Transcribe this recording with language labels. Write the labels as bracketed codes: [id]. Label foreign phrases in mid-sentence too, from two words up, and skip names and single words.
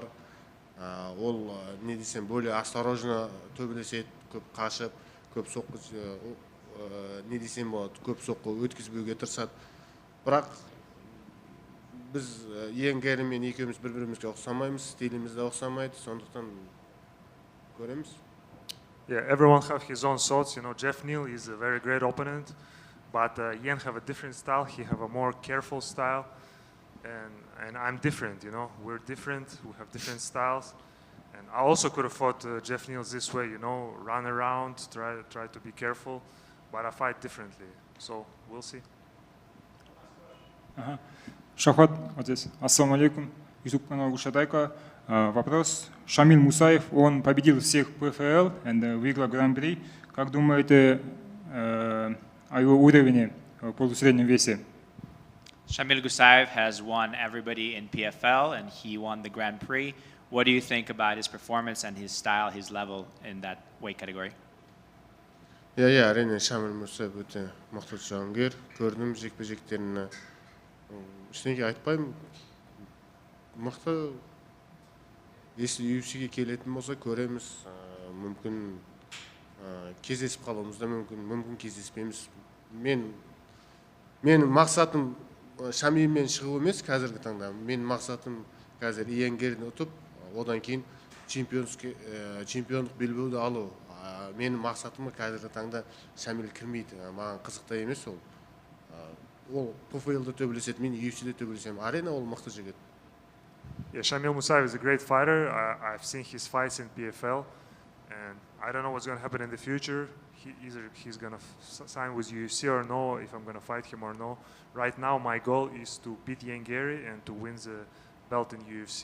[kk] Ол не десем, [ru] более осторожно [kk] төбелеседі, көп қашып, көп соққы не десем болады, көп соққы өткізбеуге тырысады. Бірақ біз ең Гарри мен екеуміз бір-бірімізге ұқсамаймыз, стиліміз де ұқсамайды, сондықтан көреміз. [en] Yeah, everyone have his own thoughts. You know, Jeff Neal is a very great opponent, but Ian have a different style. He have a more careful style, and I'm different. You know, we're different. We have different styles, and I also could have fought Jeff Neal this way. You know, run around, try to be careful, but I fight differently. So we'll see. [ru] Ага. Шавкат, вот здесь. Ассаламу алейкум. YouTube канал Гушатайка. Вопрос. Шамиль Мусаев, он победил всех ПФЛ и выиграл Гран-при. Как думаете о его уровне в полусреднем весе? [en] Shamil Gusaev has won everybody in PFL and he won the Grand Prix. What do you think about his performance and his style, his level in that weight category? [kk] Иә, әрине Шамиль Мусаев өте мықты жауынгер. Көрдім жекпе-жектерін. Ештеңе айтпаймын. Мықты. Если UFC-ге келетін болса, көреміз. Мүмкін кездесіп қалуымыз да мүмкін кездеспейміз. Мен мақсатым Шамильмен шығу емес қазіргі таңда. Мен мақсатым қазір Иэн Гарриді ұтып, одан кейін чемпиондық белбеуді алу. Менің мақсатым қазіргі таңда Шамиль кірмейді. Маған қызықта емес ол. Ол ПФЛ-де төбелеседі, мен UFC-де төбелесем. Арена ол мықты жігіт. [en] Yeah, Shamil Musaev is a great fighter. I've seen his fights in PFL, and I don't know what's going to happen in the future. Either he's going to sign with UFC or no, if I'm going to fight him or no. Right now, my goal is to beat Ian Garry and to win the belt in UFC.